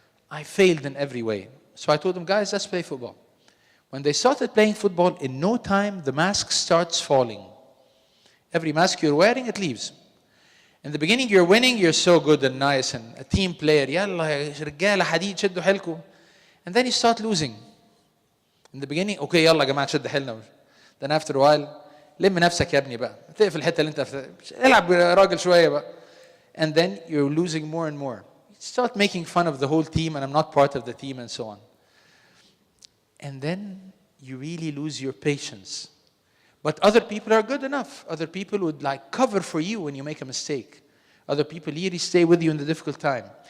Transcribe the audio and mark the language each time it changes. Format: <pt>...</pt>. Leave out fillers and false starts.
<en>I failed in every way. So I told them, guys, let's play football. When they started playing football, in no time, the mask starts falling. Every mask you're wearing, it leaves. In the beginning, you're winning, you're so good and nice, and a team player,</en> <ar>يلا يا رجالة حديد شدوا حيلكم.</ar> <en>And then you start losing. In the beginning, okay,</en> <ar>يلا يا جماعة شد حيلنا.</ar> <en>Then after a while,</en> <ar>لم نفسك يا ابني بقى. تقفل الحتة اللي انت العب راجل شوية بقى.</ar> <en>And then you're losing more and more. You start making fun of the whole team, and I'm not part of the team, and so on. And then you really lose your patience. But other people are good enough. Other people would like cover for you when you make a mistake. Other people really stay with you in the difficult time.</en>